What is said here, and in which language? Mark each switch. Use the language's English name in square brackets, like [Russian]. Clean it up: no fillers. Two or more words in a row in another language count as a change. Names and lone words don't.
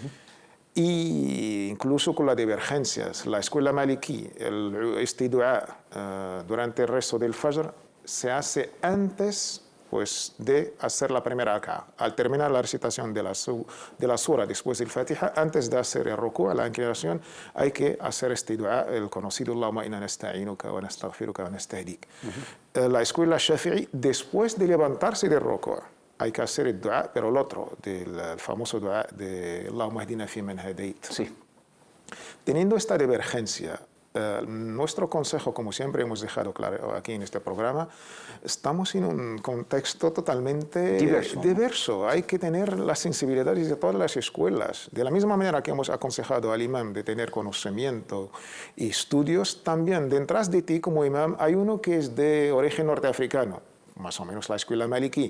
[Spanish] Y incluso con las divergencias, la escuela Maliki, este dua durante el rezo del Fajr se hace antes pues, de hacer la primera rak'a. Al terminar la recitación de la sura después del Fatiha, antes de hacer el ruku', la inclinación, hay que hacer este dua, el conocido [Arabic] اللهم إنا نستعينك ونستغفرك ونستهديك. [Spanish] La escuela Shafi'i, después de levantarse del ruku', hay que hacer el dua, pero el otro, el famoso dua de [Arabic] اللهم اهدنا فيمن هديت. [Spanish] Sí. Teniendo esta divergencia, nuestro consejo, como siempre hemos dejado claro aquí en este programa, estamos en un contexto totalmente diverso. Hay que tener las sensibilidades de todas las escuelas. De la misma manera que hemos aconsejado al imam de tener conocimiento y estudios, también detrás de ti como imam hay uno que es de origen norteafricano, más o menos la escuela Maliki.